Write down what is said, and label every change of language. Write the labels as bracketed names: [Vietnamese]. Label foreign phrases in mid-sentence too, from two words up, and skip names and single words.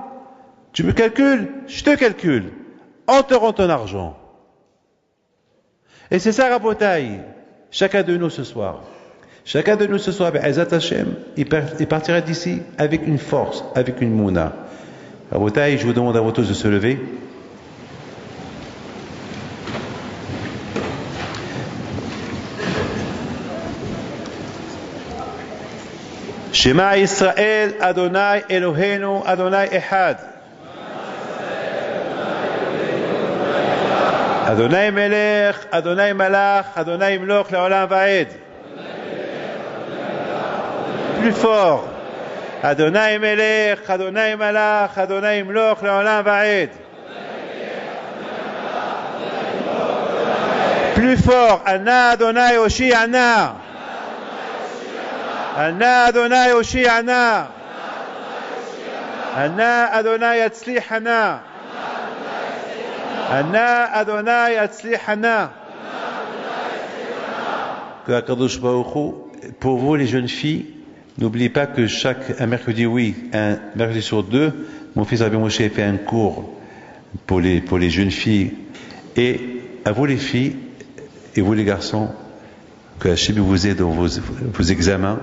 [French] Tu me calcules? Je te calcule. On te rend ton argent. Et c'est ça, Rabotai. Chacun de nous ce soir. Chacun de nous ce soir, [Hebrew] בעזרת השם, [French] il partira d'ici avec une force, avec une mouna. Rabotai, je vous demande à vous tous de se lever. [Hebrew] שמע ישראל אדני אלהינו אדני אחד. אדני מלך אדני מלך אדני ימלוך לעולם ועד. [French] Plus fort. [Hebrew] אדני מלך אדני מלך אדני ימלוך לעולם ועד. [French] Plus fort. [Hebrew] אנא אדני הושיעה נא אנא אדני הושיעה נא. אנא אדני הצליחה נא. אנא אדני הצליחה נא. Que הקדוש ברוך הוא, [French] pour vous les jeunes filles, n'oubliez pas que un mercredi, un mercredi sur deux, mon fils Rabbi Moshe fait un cours pour les jeunes filles. Et à vous les filles et vous les garçons, que Hachem vous aide dans vos examens.